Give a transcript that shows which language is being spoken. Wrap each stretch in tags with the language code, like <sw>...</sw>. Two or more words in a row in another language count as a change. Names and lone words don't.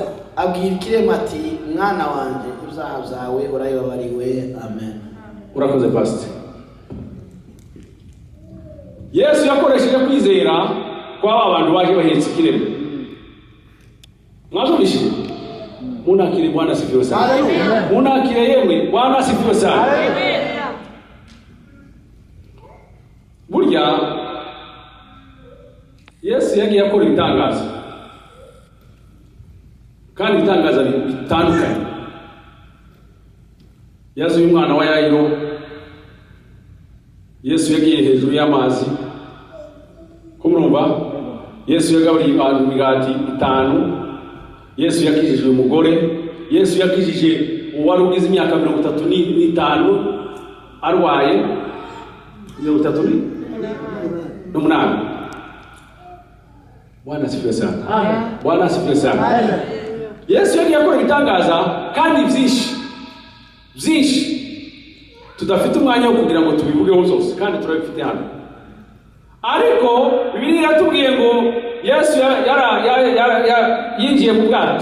<rw>abwira ikirema ati mwana wanjye ibyaha byawe urayobariwe. Amen. Urakoze pastor. Yesu yakoresheje kwizera kwa abantu baje bahetse ikirema.</rw> <sw>Mwazumvishije? Munakire Bwana asifiwe sana. Haleluya. Munakire yemwe Bwana asifiwe sana. Haleluya.</sw> <rw>Burya Yesu yagiye akora ibitangaza, kandi ibitangaza bitandukanye. Yesu y'umwana wa Yayiro, Yesu yagiye hejuru y'amazi ko murabyumva. Yesu yagaburiye abantu imigati 5. Yesu yakijije umugore. Yesu yakijije uwari ugize imyaka 35 arwaye 38.</rw> <sw>Bwana asifiwe sana. Amen. Bwana asifiwe sana. Amen.</sw> <rw>Yesu yari yakora ibitangaza kandi byinshi tudafite umwanya wo kugira ngo tubivugeho zose kandi turabifite hano. Ariko Bibiliya iratubwiye ngo Yesu yinjiye mu bwato.</rw>